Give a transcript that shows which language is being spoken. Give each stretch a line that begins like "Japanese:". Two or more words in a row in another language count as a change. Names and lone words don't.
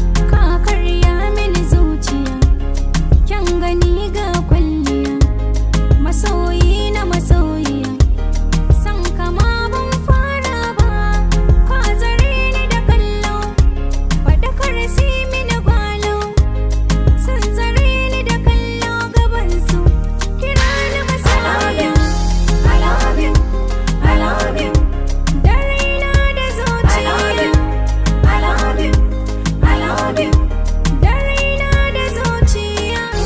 Hausa: Ka karya mini zuciya, kyan gani ga kwalliya, masoyi na masoyiya, San ka ma ban fara ba, ka zare ni da kallo. Faɗakar si mini gwalo, sun zare ni da kallo gabansu. Kira ni masoya.
English: I love you, I love you, I love you.
Hausa: Da raina da zuciya.
English: I love you, I love you, I love you.
Hausa: Da raina da zuciya.